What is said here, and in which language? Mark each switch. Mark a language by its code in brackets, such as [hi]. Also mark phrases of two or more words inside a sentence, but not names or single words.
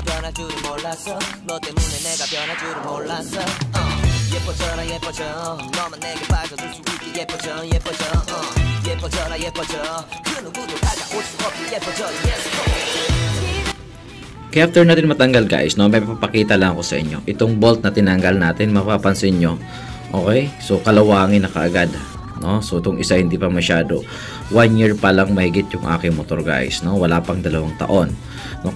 [ko] 변할 줄은 몰랐어 너 때문에 내가 변할 줄은 몰랐어 예뻐져라 예뻐져 너만 내게 빠져들 수 있게 예뻐져 예뻐져 예뻐져라 예뻐져 그 누구도 다가올 수 없게 예뻐져 yes [tl] Kaya after natin matanggal guys, no, may papakita lang ako sa inyo itong bolt na tinanggal natin. Mapapansin nyo, okay, so kalawangin na kaagad, no. So itong isa hindi pa masyado, 1 year pa lang mahigit yung aking motor guys, no, wala pang 2 taon, no.